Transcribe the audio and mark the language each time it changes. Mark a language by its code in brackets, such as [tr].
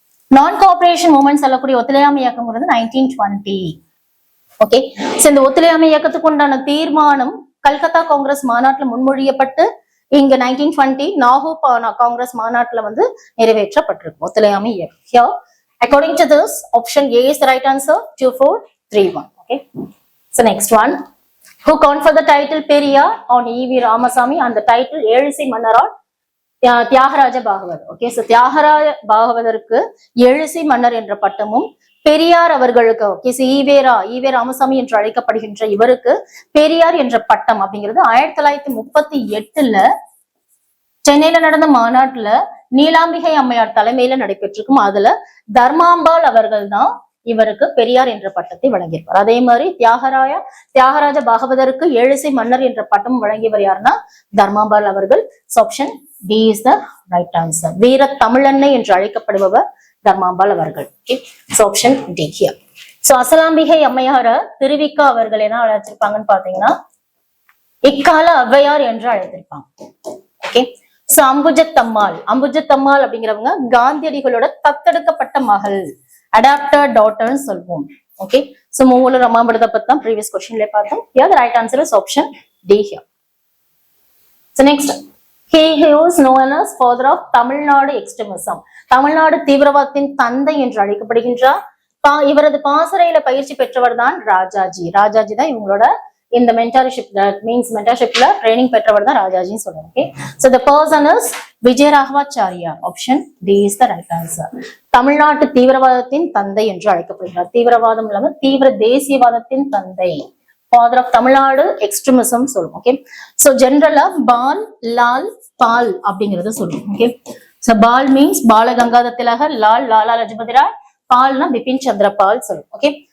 [ta] நான் [en] cooperation movement [ta] சொல்லக்கூடிய ஒத்துழையாமை இயக்கம்ங்கிறது 1920. ஓகே. சோ இந்த ஒத்துழையாமை இயக்கத்துக்கு உண்டான தீர்மானம் கல்கத்தா காங்கிரஸ் மாநாட்டுல முன்மொழியப்பட்டு இங்க 1920 நாகூர் காங்கிரஸ் மாநாட்டுல வந்து நிறைவேற்றப்பட்டிருக்கும் ஒத்துழையாமை இயக்கம். [en] According to this, option A is the right answer. 2431. Okay. So next one, who conferred the title Periyar on E.V. Ramasamy and the title Ezhisai Mannaral Thyagaraja Bhagavathar. Okay. [ta] So Thyagaraja பாகவதற்கு எழுசி மன்னர் என்ற பட்டமும் பெரியார் அவர்களுக்கு ஓகே ஈவே ராமசாமி என்று அழைக்கப்படுகின்ற இவருக்கு பெரியார் என்ற பட்டம் அப்படிங்கிறது 1938ல சென்னையில நடந்த மாநாட்டுல நீலாம்பிகை அம்மையார் தலைமையில நடைபெற்றிருக்கும். அதுல தர்மாம்பாள் அவர்கள் தான் இவருக்கு பெரியார் என்ற பட்டத்தை வழங்கியிருப்பார். அதே மாதிரி தியாகராஜ பாகவதருக்கு எழுசை மன்னர் என்ற பட்டம் வழங்கியவர் யாருன்னா தர்மாம்பாள் அவர்கள். [en] Option D is the right answer. [ta] வீர தமிழன்னை என்று அழைக்கப்படுபவர் தர்மாம்பாள் அவர்கள். [en] Option D here. [ta] So Asalambigai அம்மையார Thiru Vi Ka அவர்கள் என்ன அழைச்சிருப்பாங்கன்னு பாத்தீங்கன்னா இக்கால ஔவையார் என்று அழைத்திருப்பாங்க. ஓகே. சோ அம்புஜத்தம்மாள் அப்படிங்கிறவங்க காந்தியடிகளோட தத்தெடுக்கப்பட்ட மகள், [en] adopted டாட்டர்னு [ta] சொல்லுவோம். ஓகே. சோ மூல ரமாமிர்த பத்தி தான் [en] previous क्वेश्चनல [ta] பார்த்தோம். [en] Here the right answer is option D here. So next, he is known as father of Tamil Nadu extremism. [ta] Tamil Nadu தீவிரவாதத்தின் தந்தை என்று அழைக்கப்படுகின்றார். இவரது பாசறையில பயிற்சி பெற்றவர் தான் ராஜாஜி தான் இவங்களோட இந்த மென்டார்ஷிப் மென்டார்ஷிப்ல ட்ரைனிங் பெற்றவர் தான் ராஜாஜின்னு சொல்லுவாங்க. Okay. [en] So the person is Vijayaraghavachariar. Option D is the right answer. [ta] தமிழ்நாட்டு தீவிரவாதத்தின் தந்தை என்று அழைக்கப்படுகிறார். தீவிரவாதம் இல்லாம தீவிர தேசியவாதத்தின் தந்தை, [en] father of Tamil Nadu extremism [ta] சொல்லுவோம். ஓகே. சோ ஜெனரலா பால் லால் பால் அப்படிங்கறத சொல்லுவோம். ஓகே. சோ பால் மீன்ஸ் பாலகங்காதர திலகர், லாலா லஜபதி ராய், பால்னா பிபின் சந்திர பால் சொல்லுவோம். ஓகே.